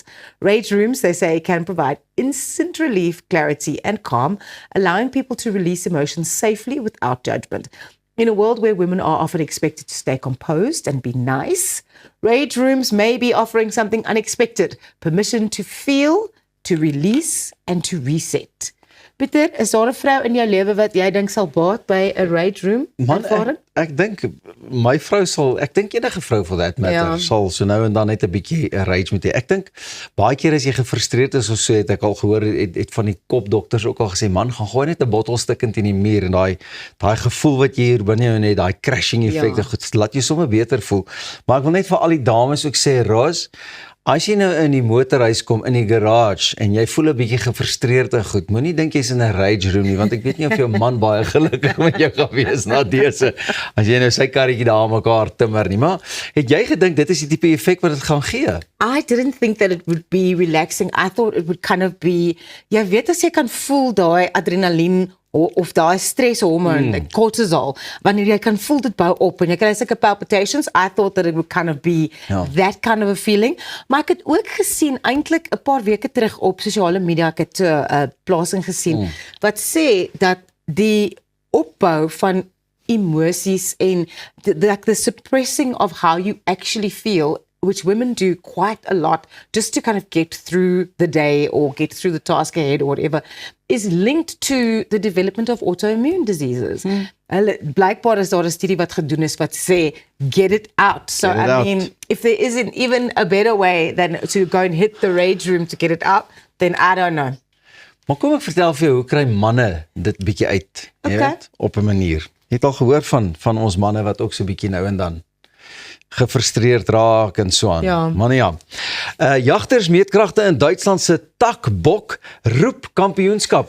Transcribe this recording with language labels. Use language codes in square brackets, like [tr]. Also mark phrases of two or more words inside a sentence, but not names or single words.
[en] Rage rooms, they say, can provide instant relief, clarity, and calm, allowing people to release emotions safely without judgment. In a world where women are often expected to stay composed and be nice, rage rooms may be offering something unexpected, permission to feel, to release, and to reset. [af] Pieter, is daar 'n vrou in jou lewe wat jy dink sal baat by 'n [en] rage room? [af] Man, ek dink my vrou sal, ek dink enige vrou [en] for that matter, [af] sal so nou en dan net 'n bietjie 'n rage met jy. Ek dink baie keer as jy gefrustreerd is of so, het ek al gehoor, het van die kopdokters ook al gesê, man, gaan gooi net 'n bottel stikkend in die muur en daai gevoel wat jy hier binne jou net, daai crashing effek, laat jy sommer beter voel. Maar ek wil net vir al die dames ook sê, Roos, as jy nou in die motorhuis kom, in die garage, en jy voel 'n bietjie gefrustreerd en goed, moenie dink jy's in 'n [en] rage room [af] nie, want ek weet nie of jou man baie gelukkig met jou gaan wees na dese, as jy nou sy karretjie daar aan mekaar timmer nie, maar het jy gedink dit is die tipe effek wat dit gaan gee? [en] I didn't think that it would be relaxing. I thought it would kind of be, [af] jy weet as jy kan voel daai adrenalien of daai stresshormoon, cortisol, wanneer jy kan voel dit bou op en jy kry sulke palpitations, [en] I thought that it would kind of be that kind of a feeling. [af] Maar ek het ook gesien, eintlik 'n paar weke terug op sosiale media, ek het 'n plasing gesien, wat sê dat die opbou van emosies en [en] the suppressing of how you actually feel, which women do quite a lot just to kind of get through the day or get through the task ahead or whatever, is linked to the development of autoimmune diseases. [af] Blijkbaar is daar 'n studie wat gedoen is wat sê, [en] get it out. So I mean, if there isn't even a better way than to go and hit the rage room to get it out, then I don't know. [af] Maar kom ek vertel vir jou, hoe kry manne dit bietjie uit, jy weet, op 'n manier. Jy het al gehoor van ons manne wat ook so bietjie nou en dan gefrustreerd raak en so aan. Ja. Maar nee, ja. Jagters meetkragte in Duitsland se takbok roep kampioenskap.